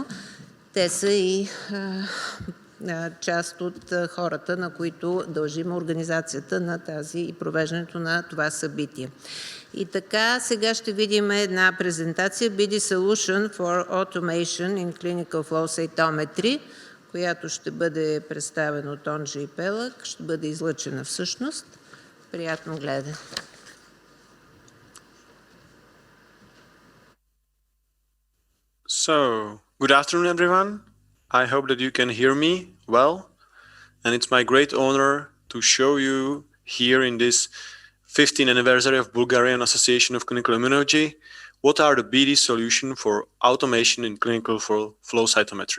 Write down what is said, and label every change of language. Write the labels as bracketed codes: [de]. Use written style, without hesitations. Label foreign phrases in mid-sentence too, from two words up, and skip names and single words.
[bg] Те са и част от хората, на които дължим организацията на тази и провеждането на това събитие. И така, сега ще видим една презентация BD Solution for Automation in Clinical Flow Cytometry, която ще бъде представена от Онджи и Пелък, ще бъде излъчена всъщност. Приятно гледане. [en] So, good afternoon, everyone. I hope that you can hear me well, and it's my great honor to show you here in this 15th anniversary of Bulgarian Association of Clinical Immunology what are the BD solution for automation in clinical flow cytometry.